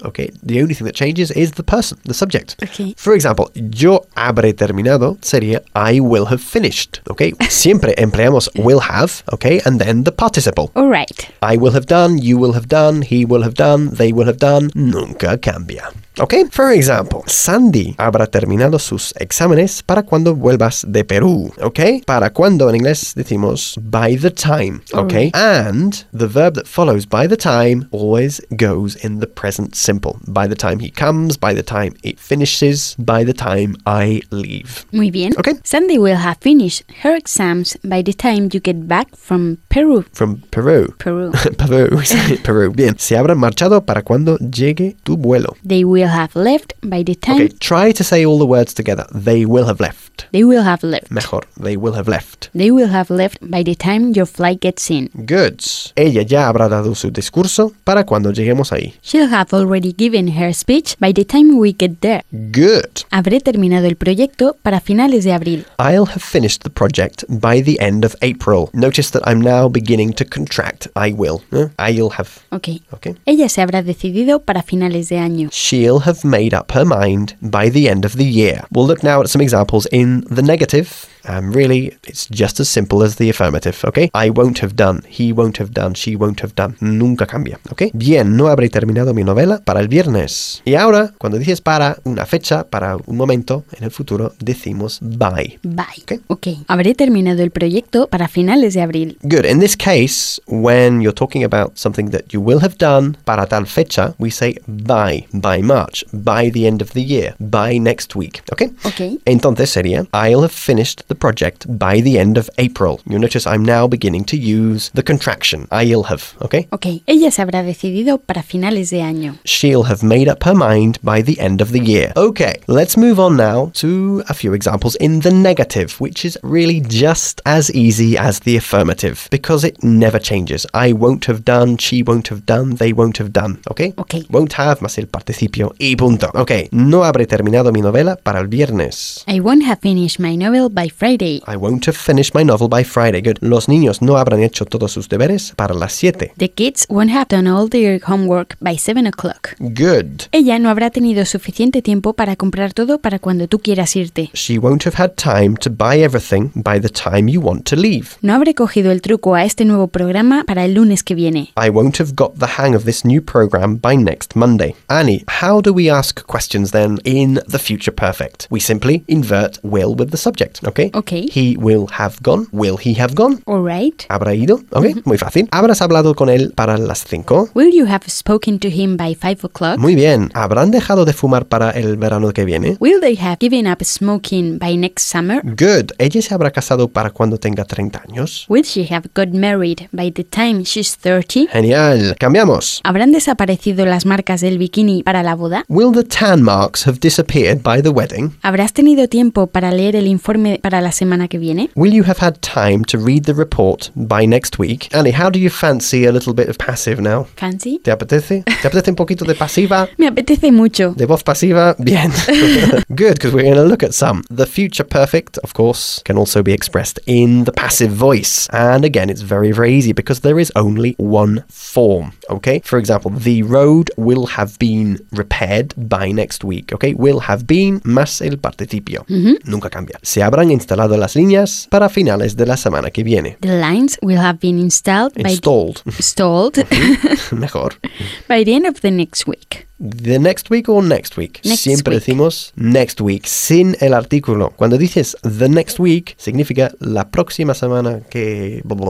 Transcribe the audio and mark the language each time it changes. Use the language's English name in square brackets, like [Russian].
[English] Okay, the only thing that changes is the person, the subject. Okay. For example, [Spanish] yo habré terminado sería [English] I will have finished. Okay, [Spanish] siempre empleamos [English] will have, okay, and then the participle. All right. I will have done, you will have done, he will have done, they will have done, [Spanish] nunca cambia. [English] Okay, for example, [Spanish] Sandy habrá terminado sus exámenes para cuando vuelvas de Perú. Okay, para cuando en inglés decimos [English] by the time. Okay, and the verb that follows by the time always goes in the present simple. By the time he comes, by the time it finishes, by the time I leave. [Spanish] Muy bien. [English] Okay. Sandy will have finished her exams by the time you get back from Peru. From Peru. Peru. Peru. Peru. [Spanish] Bien. Se habrá marchado para cuando llegue tu vuelo. [English] They will have left by the time. Okay, try to say all the words together. They will have left. They will have left. [Spanish] Mejor. [English] They will have left. They will have left by the time your flight gets in. Good. [Spanish] Ella ya habrá dado su discurso para cuando lleguemos ahí. [English] She'll have already given her speech by the time we get there. Good. [Spanish] Habré terminado el proyecto para finales de abril. [English] I'll have finished the project by the end of April. Notice that I'm now beginning to contract. I will. I'll have. Okay. Okay. [Spanish] Ella se habrá decidido para finales de año. [English] She'll have made up her mind by the end of the year. We'll look now at some examples in the negative. Really, it's just as simple as the affirmative, okay? I won't have done, he won't have done, she won't have done. [Spanish] Nunca cambia, [English] okay? [Spanish] Bien, no habré terminado mi novela para el viernes. Y ahora, cuando dices para una fecha, para un momento en el futuro, decimos by. [English] By. Okay? Okay. [Spanish] Habré terminado el proyecto para finales de abril. [English] Good. In this case, when you're talking about something that you will have done [Spanish] para tal fecha, [English] we say by March, by the end of the year, by next week, okay? Okay. [Spanish] Entonces sería, [English] I'll have finished the project by the end of April. You notice I'm now beginning to use the contraction. I'll have, okay? Okay. Ella se habrá decidido para finales de año. She'll have made up her mind by the end of the year. Okay, let's move on now to a few examples in the negative, which is really just as easy as the affirmative because it never changes. I won't have done, she won't have done, they won't have done, okay? Okay. Won't have, [Spanish] más el participio y punto. Okay. No habré terminado mi novela para el viernes. [English] I won't have finished my novel by Friday. I won't have finished my novel by Friday. Good. [Spanish] Los niños no habrán hecho todos sus deberes para las 7. [English] The kids won't have done all their homework by 7 o'clock. Good. [Spanish] Ella no habrá tenido suficiente tiempo para comprar todo para cuando tú quieras irte. [English] She won't have had time to buy everything by the time you want to leave. [Spanish] No habré cogido el truco a este nuevo programa para el lunes que viene. [English] I won't have got the hang of this new program by next Monday. Annie, how do we ask questions then in the future perfect? We simply invert will with the subject. Okay. Okay. He will have gone. Will he have gone? All right. [Spanish] ¿Habrá ido? Okay, mm-hmm. Muy fácil. ¿Habrás hablado con él para las 5? [English] Will you have spoken to him by 5 o'clock? [Spanish] Muy bien. ¿Habrán dejado de fumar para el verano que viene? [English] Will they have given up smoking by next summer? Good. [Spanish] ¿Ella se habrá casado para cuando tenga 30 años? [English] Will she have got married by the time she's 30? [Spanish] Genial. Cambiamos. ¿Habrán desaparecido las marcas del bikini para la boda? [English] Will the tan marks have disappeared by the wedding? [Spanish] ¿Habrás tenido tiempo para leer el informe para la semana que viene? [English] Will you have had time to read the report by next week? Annie, how do you fancy a little bit of passive now? Fancy? [Spanish] ¿Te apetece? ¿Te apetece un poquito de pasiva? Me apetece mucho. ¿De voz pasiva? Bien. [English] Good, because we're going to look at some. The future perfect, of course, can also be expressed in the passive voice. And again, it's very, very easy because there is only one form, okay? For example, the road will have been repaired by next week, okay? Will have been [Spanish] más el participio. Mm-hmm. Nunca cambia. Se habrán instalado las líneas para finales de la semana que viene. [English] The lines will have been installed installed by [Spanish] mejor [English] by the end of the next week. The next week or next week? Next [Spanish] Siempre [English] week. [Spanish] Decimos next week, sin el artículo. Cuando dices the next week, significa la próxima semana que...